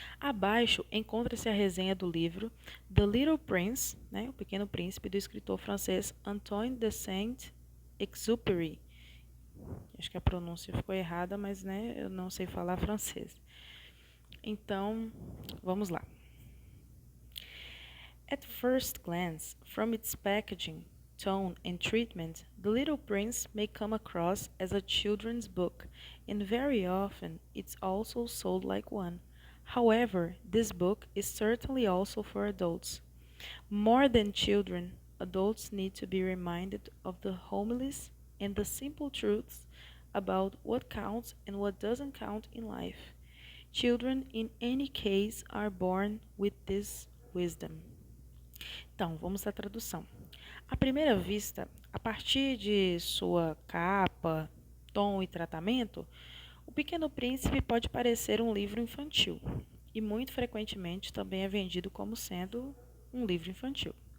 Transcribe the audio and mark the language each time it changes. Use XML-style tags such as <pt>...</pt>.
<pt>Abaixo encontra-se a resenha do livro The Little Prince, né, O Pequeno Príncipe, do escritor francês Antoine de Saint-Exupéry. Acho que a pronúncia ficou errada, mas né, eu não sei falar francês. Então, vamos lá.</pt> <en>At first glance, from its packaging, tone, and treatment, The Little Prince may come across as a children's book, and very often it's also sold like one. However, this book is certainly also for adults. More than children, adults need to be reminded of the homilies and the simple truths about what counts and what doesn't count in life. Children, in any case, are born with this wisdom.</en> <pt>Então, vamos à tradução. À primeira vista, a partir de sua capa, tom e tratamento, O Pequeno Príncipe pode parecer um livro infantil e muito frequentemente também é vendido como sendo um livro infantil.</pt>